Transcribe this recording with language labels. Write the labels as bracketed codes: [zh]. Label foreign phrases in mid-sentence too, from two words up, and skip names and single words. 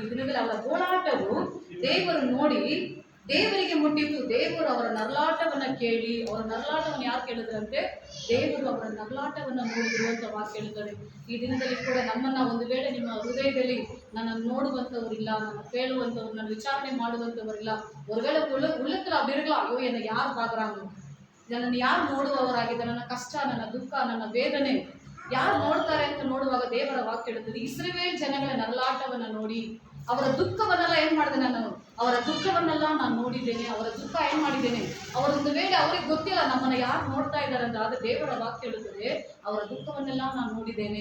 [kn] ಈ ದಿನದಲ್ಲಿ ಅವರ ಗೋಳಾಟವು ದೇವರು ನೋಡಿ ದೇವರಿಗೆ ಮುಟ್ಟಿತ್ತು. ದೇವರು ಅವರ ನರಳಾಟವನ್ನು ಕೇಳಿ, ಅವರ ನರಳಾಟವನ್ನು ಯಾರು ಕೇಳಿದ್ರಂತೆ? ದೇವರು ಅವರ ನರಳಾಟವನ್ನು ನೋಡಿದ್ರು ಅಂತ ವಾಕ್ಯ ಹೇಳ್ತಾರೆ. ಈ ದಿನದಲ್ಲಿ ಕೂಡ ನಮ್ಮನ್ನು ಒಂದು ವೇಳೆ ನಿಮ್ಮ ಹೃದಯದಲ್ಲಿ ನನ್ನನ್ನು ನೋಡುವಂಥವರಿಲ್ಲ, ನನ್ನ ಕೇಳುವಂಥವ್ರು, ನನ್ನ ವಿಚಾರಣೆ ಮಾಡುವಂಥವರಿಲ್ಲ, [ta] ஒருவேளை உள்ளத்தில் அப்படி இருக்கலாம், ஐயோ என்னை யார் பார்க்குறாங்க, [kn] ನನ್ನನ್ನು ಯಾರು ನೋಡುವವರಾಗಿದ್ದಾರೆ, ನನ್ನ ಕಷ್ಟ, ನನ್ನ ದುಃಖ, ನನ್ನ ವೇದನೆ ಯಾರು ನೋಡ್ತಾರೆ ಅಂತ ನೋಡುವಾಗ ದೇವರ ವಾಕ್ಯ ಹೇಳುತ್ತದೆ, ಇಸ್ರಾಯೇಲ್ ಜನಗಳ ನರಳಾಟವನ್ನು ನೋಡಿ ಅವರ ದುಃಖವನ್ನೆಲ್ಲ ಏನು ಮಾಡಿದೆ? ಅವರ ದುಃಖವನ್ನೆಲ್ಲ ನಾನು ನೋಡಿದ್ದೇನೆ. ಅವರ ದುಃಖ ಏನು ಮಾಡಿದ್ದೇನೆ? ಅವರೊಂದು ವೇಳೆ ಅವ್ರಿಗೆ ಗೊತ್ತಿಲ್ಲ ನಮ್ಮನ್ನು ಯಾರು ನೋಡ್ತಾ ಇದ್ದಾರೆ ಅಂತ, ಆದರೆ ದೇವರ ವಾಕ್ಯ ಹೇಳುತ್ತದೆ ಅವರ ದುಃಖವನ್ನೆಲ್ಲ ನಾನು ನೋಡಿದ್ದೇನೆ.